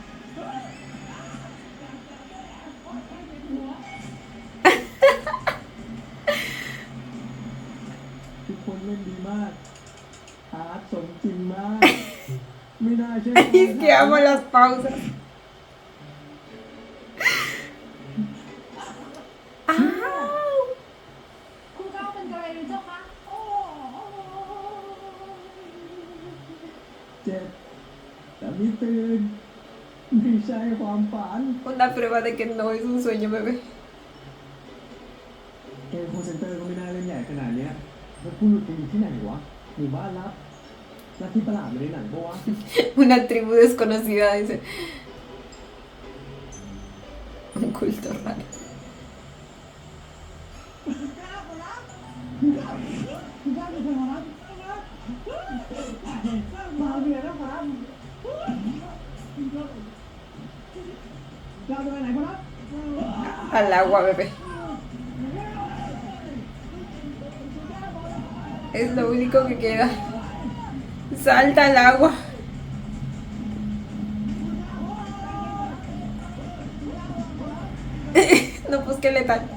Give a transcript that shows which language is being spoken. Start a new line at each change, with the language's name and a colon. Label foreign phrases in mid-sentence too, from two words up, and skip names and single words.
Thai: ทุกคนเล่นดีมากอาร์ตสมจริงมาก ไม่น่าเชื่อ
Spanish: Es que amo las pausas. ¡Au!
Thai: คุณเก้าเป็นอะไรหรือเจ้าคะโอ้ เจ็บแต่ไม่ตื่นไม่ใช่ความฝัน
Spanish: Una prueba de que no es un sueño, bebé.
Thai: เกมโคเซนเตอร์ก็ไม่น่าเล่นใหญ่ขนาดเนี้ยแล้วผู้หลุดไปอยู่ที่ไหนวะหมู่บ้านลับลัทธิประหลาดมาในหนังปะวะ
Spanish: Una tribu desconocida, dice. Un culto raro.
Thai: มาเบียร์แล้วครับเราจะไปไหนครับ
Spanish: Al agua, bebé. Es lo único que queda. Salta al agua. No, pues qué letal.